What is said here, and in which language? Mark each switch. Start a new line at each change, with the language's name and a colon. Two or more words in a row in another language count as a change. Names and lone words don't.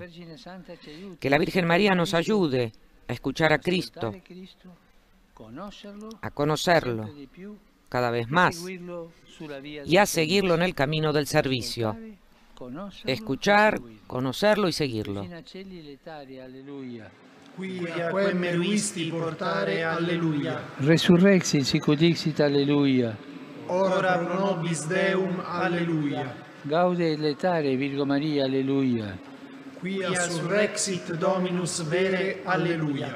Spanish: Que la Virgen María nos ayude a escuchar a Cristo, a conocerlo cada vez más y a seguirlo en el camino del servicio. Escuchar, conocerlo y seguirlo.
Latin: Quia quem meruisti portare, alleluia. Resurrexit sic ut dixit, alleluia. Ora pro nobis Deum, alleluia. Gaude et letare, Virgo Maria, alleluia. Quia surrexit Dominus vere, alleluia.